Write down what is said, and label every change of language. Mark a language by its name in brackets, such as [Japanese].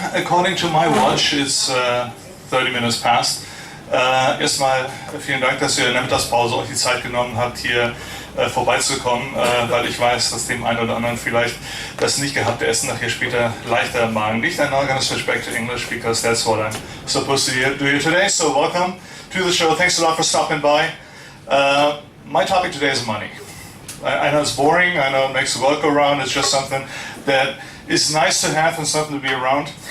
[English] According to my watch, it's 30 minutes past. [German] Erstmal vielen Dank, dass ihr in der Mittagspause euch die Zeit genommen habt, hier vorbeizukommen, weil ich weiß, dass dem einen oder anderen vielleicht das nicht gehabte Essen nachher später leichter im Magen liegt. [English] I'm not going to switch back to English because that's what I'm supposed to do here today. So, welcome to the show. Thanks a lot for stopping by. My topic today is money. I know it's boring, I know it makes the world go round, it's just something that is nice to have and something to be around.